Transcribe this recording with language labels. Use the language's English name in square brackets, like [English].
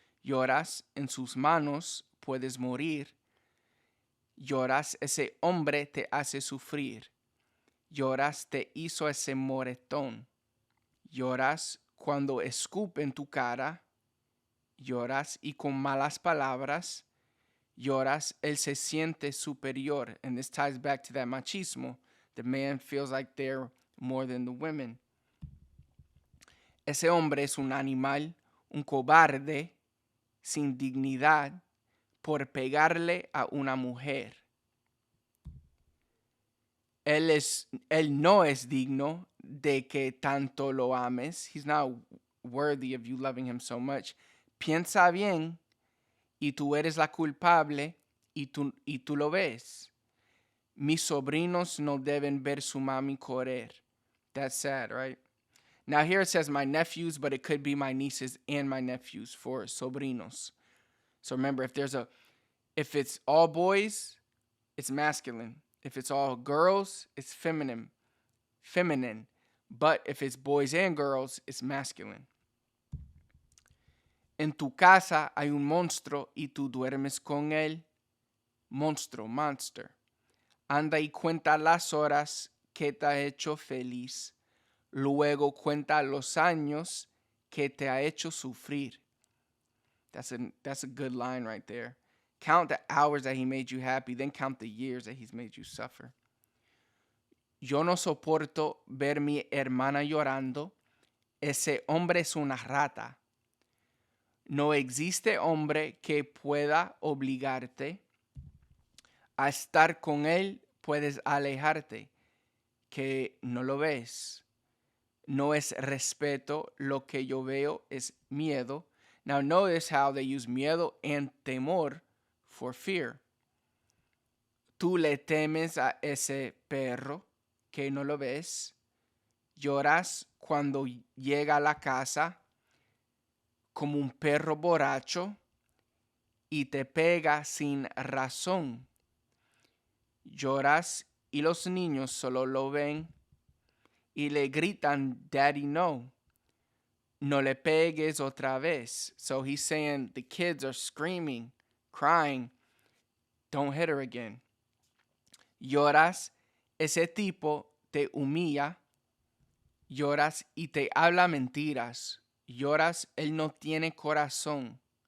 [Spanish] Lloras, en sus manos puedes morir. Lloras, ese hombre te hace sufrir. Lloras, te hizo ese moretón. Lloras cuando escupen tu cara. Lloras y con malas palabras. Lloras, él se siente superior. [English] And this ties back to that machismo. The man feels like they're more than the women. [Spanish] Ese hombre es un animal, un cobarde, sin dignidad, por pegarle a una mujer. Él no es digno de que tanto lo ames. [English] He's not worthy of you loving him so much. [Spanish] Piensa bien, y tú eres la culpable, y tú lo ves. Mis sobrinos no deben ver su mami correr. [English] That's sad, right? Now here it says my nephews, but it could be my nieces and my nephews for sobrinos. So remember, if it's all boys, it's masculine. If it's all girls, it's feminine. But if it's boys and girls, it's masculine. [Spanish] En tu casa hay un monstruo y tú duermes con él. Monstruo, monster. Anda y cuenta las horas que te ha hecho feliz. Luego cuenta los años que te ha hecho sufrir. [English] That's a good line right there. Count the hours that he made you happy, then count the years that he's made you suffer. [Spanish] Yo no soporto ver mi hermana llorando. Ese hombre es una rata. No existe hombre que pueda obligarte a estar con él, puedes alejarte, que no lo ves. No es respeto, lo que yo veo es miedo. [English] Now notice how they use miedo and temor for fear. [Spanish] Tú le temes a ese perro que no lo ves. Lloras cuando llega a la casa como un perro borracho y te pega sin razón. Lloras y los niños solo lo ven y le gritan, Daddy, no. No le pegues otra vez. [English] So he's saying the kids are screaming, crying, don't hit her again. [Spanish] Lloras, ese tipo te humilla. Lloras y te habla mentiras. Lloras, él no tiene corazón.